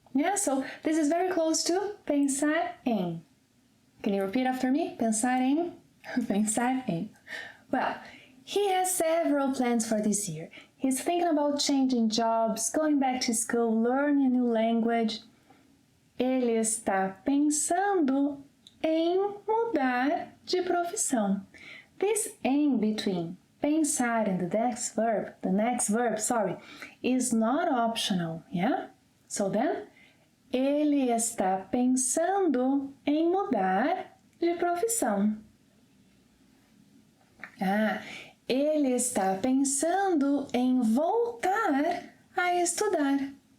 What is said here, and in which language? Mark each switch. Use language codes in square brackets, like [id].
[en] Yeah, so this is very close to pensar em. Can you repeat after me? Pensar em. Pensar em. Well, he has several plans for this year. He's thinking about changing jobs, going back to school, learning a new language. [pt] Ele está pensando em mudar de profissão. [en] This em between pensar and the next verb, is not optional, yeah? So then, [pt] ele está pensando em mudar de profissão. Ele está pensando em voltar a estudar.